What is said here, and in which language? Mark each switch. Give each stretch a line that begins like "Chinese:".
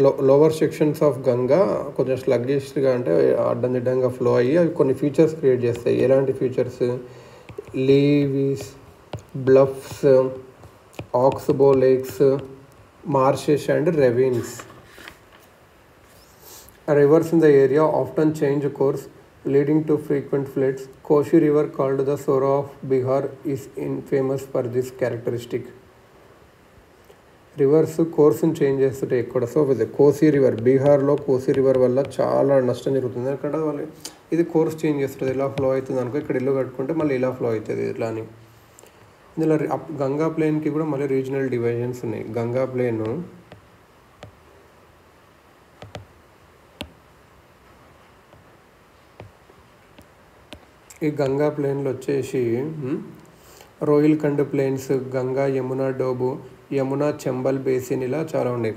Telugu: Lower sections of Ganga కొంచెం స్లగ్గిష్గా అంటే అడ్డందిడ్డంగా flow అయ్యి అవి కొన్ని ఫీచర్స్ క్రియేట్ చేస్తాయి. ఎలాంటి features?
English: Levees, bluffs, oxbow lakes, marshes and ravines. Rivers in the area often change course, leading to frequent floods. Kosi River, called the Sora of Bihar, is famous for this characteristic.
Telugu: Reverse కోర్సును change చేస్తుంటే ఎక్కడ. So కోసి river, బీహార్లో కోసి river వల్ల చాలా నష్టం జరుగుతుంది. అక్కడ వాళ్ళు ఇది కోర్స్ చేంజ్ చేస్తుంది, ఇలా ఫ్లో అవుతుంది అనుకో, ఇక్కడ ఇల్లు కట్టుకుంటే మళ్ళీ ఇలా ఫ్లో అవుతుంది ఇట్లా అని. ఇందులో గంగా ప్లేన్కి కూడా మళ్ళీ రీజనల్ డివిజన్స్ ఉన్నాయి. గంగా ప్లేన్ ఈ గంగా ప్లేన్లో వచ్చేసి రోహిల్ఖండ్ ప్లేన్స్, గంగా యమునా డోబు, యమునా చంబల్ బేసిన్ ఇలా చాలా ఉన్నాయి.